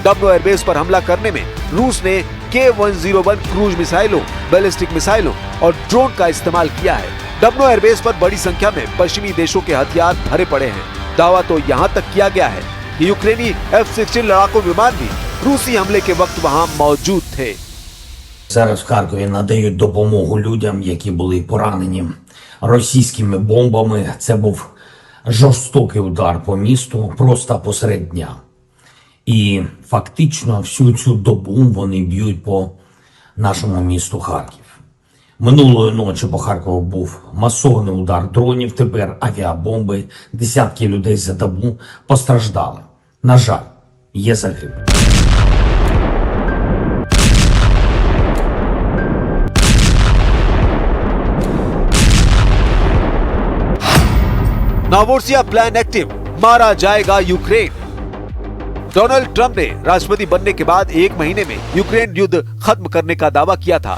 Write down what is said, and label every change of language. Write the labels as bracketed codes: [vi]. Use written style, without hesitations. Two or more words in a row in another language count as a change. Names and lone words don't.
[hi] डब्नो एयरबेस पर हमला करने में रूस ने K-101 [en] cruise missiles, [hi] बैलिस्टिक मिसाइलों और ड्रोन का इस्तेमाल किया है। डब्नो एयरबेस पर बड़ी संख्या में पश्चिमी देशों के हथियार भरे पड़े हैं। दावा तो यहाँ तक किया गया है कि यूक्रेनी F-16 लड़ाकू विमान भी रूसी हमले के वक्त वहाँ मौजूद थे। [uk] Зараз в Харкові надають допомогу людям, які були поранені російськими бомбами. Це був жорстокий удар по місту просто посеред дня. І фактично всю цю добу вони б'ють по нашому місту Харків. Минулої ночі по Харкову був масований удар дронів, тепер авіабомби. Десятки людей за добу постраждали. На жаль, є загиблі. [hi] नोवोरोसिया [en] plan active, [hi] मारा जाएगा यूक्रेन। डोनाल्ड ट्रंप ने राष्ट्रपति बनने के बाद 1 महीने में यूक्रेन युद्ध खत्म करने का दावा किया था।